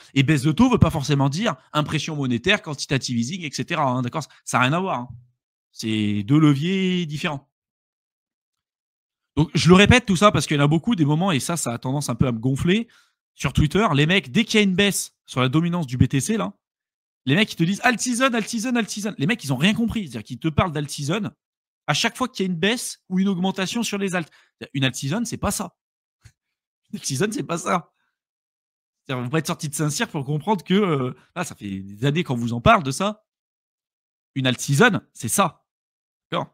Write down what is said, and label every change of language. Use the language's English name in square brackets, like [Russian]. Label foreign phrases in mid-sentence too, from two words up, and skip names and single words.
[French] Et baisse de taux ne veut pas forcément dire impression monétaire, [English] quantitative easing, [French] etc. Hein, d'accord? Ça n'a rien à voir. Hein. C'est deux leviers différents. Donc, je le répète tout ça parce qu'il y en a beaucoup des moments, et ça a tendance un peu à me gonfler. Sur Twitter, les mecs, dès qu'il y a une baisse sur la dominance du BTC, là, les mecs, ils te disent [English] alt season, alt season, alt season. [French] Les mecs, ils n'ont rien compris. C'est-à-dire qu'ils te parlent d' [English] alt season [French] à chaque fois qu'il y a une baisse ou une augmentation sur les alts. Une [English] alt season, [French] c'est pas ça. Une [English] alt season, [French] c'est pas ça. Vous ne pouvez être sorti de Saint-Cyr pour comprendre que là, ça fait des années qu'on vous en parle de ça. Une [English] alt season, [French] c'est ça. D'accord?